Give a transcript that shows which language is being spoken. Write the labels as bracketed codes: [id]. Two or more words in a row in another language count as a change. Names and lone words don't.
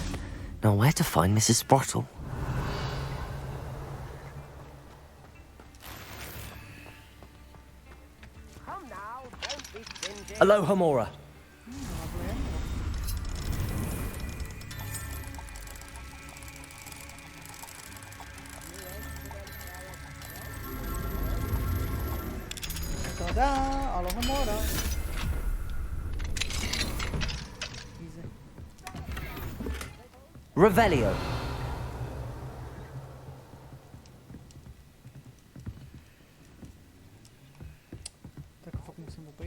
[en] Now where to find Mrs. Sprottle? [la] Aloha Mora. Tada, aloha mora. [en] Easy. [la] Revelio. [cs] Tak fakt musím